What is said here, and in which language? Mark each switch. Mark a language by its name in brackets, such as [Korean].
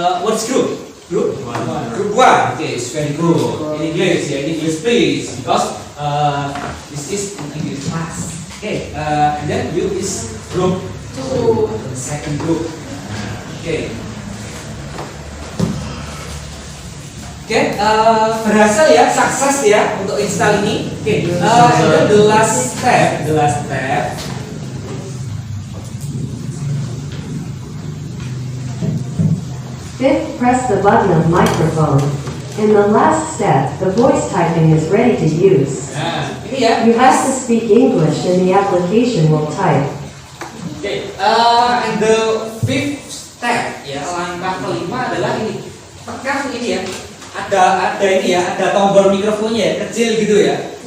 [English] What's group? Group 1. Group 1. Okay, it's very good. In English ya, in English please, because this is an English class. Okay, and then you is group 2, the second group. Okay. [Indonesian] Oke, berhasil ya, sukses ya untuk install ini. [English] Oke, and then the last step. Fifth, press the button of microphone. In the last step, the voice typing is ready to use. [Indonesian] Nah, ini ya. [English] You have to speak English and the application will type. [Indonesian] Oke, [English] and the fifth step [Indonesian] ya, langkah kelima adalah ini. Tekan ini ya. Ada ini ya, ada tombol mikrofonnya ya, kecil gitu ya.